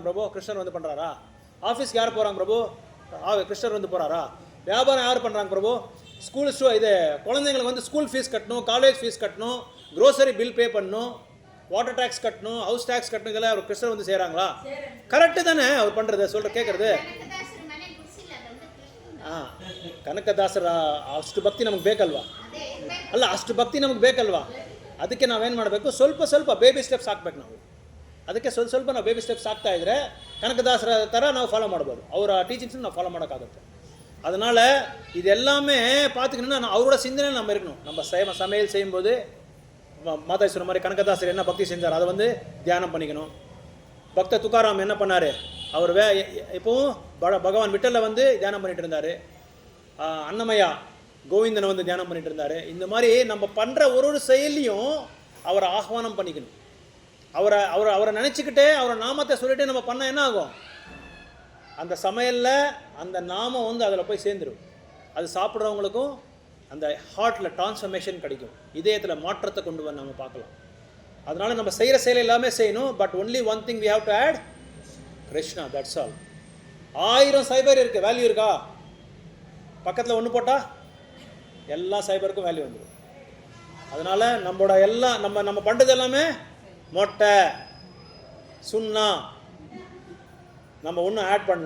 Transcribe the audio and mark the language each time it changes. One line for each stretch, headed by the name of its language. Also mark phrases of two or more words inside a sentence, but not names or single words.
Tamil: பிரபு கிருஷ்ணர் வந்து பண்ணுறாரா? ஆஃபீஸ்க்கு யார் போகிறாங்க? பிரபு கிருஷ்ணர் வந்து போகிறாரா? வியாபாரம் யார் பண்ணுறாங்க? பிரபு ஸ்கூல் இது குழந்தைங்களுக்கு வந்து
English: school fees
Tamil: கட்டணும்,
English: college fees
Tamil: கட்டணும்,
English: grocery bill pay
Tamil: பண்ணணும்,
English: water tax
Tamil: கட்டணும்,
English: house tax
Tamil: கட்டணும். இதெல்லாம் அவர் கிருஷ்ணர் வந்து செய்கிறாங்களா? கரெக்டு தானே அவர் பண்ணுறது, கேட்குறது.
Kannada: ಕನಕದಾಸರ ಅಷ್ಟು ಭಕ್ತಿ ನಮಗೆ ಬೇಕಲ್ವಾ? ಅಲ್ಲ, ಅಷ್ಟು ಭಕ್ತಿ ನಮಗೆ ಬೇಕಲ್ವಾ? ಅದಕ್ಕೆ ನಾವೇನು ಮಾಡಬೇಕು, ಸ್ವಲ್ಪ
English: baby steps
Kannada: ಹಾಕ್ಬೇಕು ನಾವು. ಅದಕ್ಕೆ ಸ್ವಲ್ಪ ನಾವು
English: baby steps
Kannada: ಹಾಕ್ತಾ ಇದ್ರೆ ಕನಕದಾಸರ ಥರ ನಾವು ಫಾಲೋ ಮಾಡ್ಬೋದು. ಅವರ ಟೀಚಿಂಗ್ಸ್ ನಾವು ಫಾಲೋ ಮಾಡೋಕ್ಕಾಗುತ್ತೆ.
Tamil: அதனால் இது எல்லாமே பார்த்துக்கணுன்னா அவரோட சிந்தனை நம்ம இருக்கணும். நம்ம சமையல் செய்யும்போது மாதாஜி சொன்ன மாதிரி கனகதாசர் என்ன பக்தி செஞ்சார் அதை வந்து தியானம் பண்ணிக்கணும். பக்த துக்காராம் என்ன பண்ணார்? அவர் இப்போவும் பகவான் விட்டலில் வந்து தியானம் பண்ணிட்டு இருந்தார். அன்னமயா கோவிந்தனை வந்து தியானம் பண்ணிட்டு இருந்தார். இந்த மாதிரி நம்ம பண்ணுற ஒரு செயலையும் அவரை ஆஹ்வானம் பண்ணிக்கணும். அவரை நினச்சிக்கிட்டே அவரை நாமத்தை சொல்லிட்டு நம்ம பண்ணால் என்ன ஆகும்? அந்த சமையலில் அந்த நாமம் வந்து அதில் போய் சேர்ந்துடும். அது சாப்பிட்றவங்களுக்கும் அந்த ஹார்ட்டில் டிரான்ஸ்ஃபர்மேஷன் கிடைக்கும், இதயத்தில் மாற்றத்தை கொண்டு வந்து நம்ம பார்க்கலாம். அதனால் நம்ம செய்கிற செயல் எல்லாமே செய்யணும்.
English: But only one thing we have to add Krishna, that's all.
Tamil: 1000 சைபர் இருக்குது, வேல்யூ இருக்கா? பக்கத்தில் ஒன்று போட்டால் எல்லா சைபருக்கும் வேல்யூ வந்துடும். அதனால் நம்மளோட எல்லாம் நம்ம பண்ணுறது எல்லாமே மொட்டை சுண்ணா, நம்ம ஒன்றும் ஆட் பண்ணல.